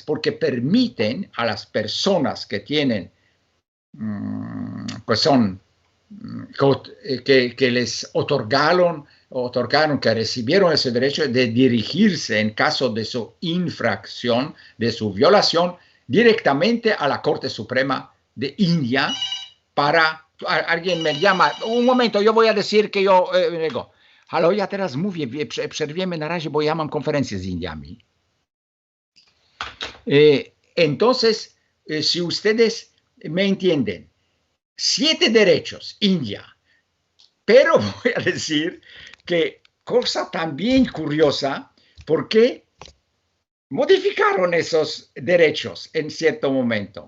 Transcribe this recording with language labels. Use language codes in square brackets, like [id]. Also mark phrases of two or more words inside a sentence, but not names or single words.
[es] Porque permiten a las personas que tienen, pues son, que les otorgaron, que recibieron ese derecho de dirigirse en caso de su infracción, de su violación, directamente a la Corte Suprema de India para... Alguien me llama, un momento, yo voy a decir que yo digo, [pl] Halo, ja teraz mówię, przerwiemy na razie, bo ja mam konferencję z Indiami. [es] Entonces, si ustedes me entienden, 7 derechos, India, pero voy a decir que cosa también curiosa, porque modificaron esos derechos en cierto momento.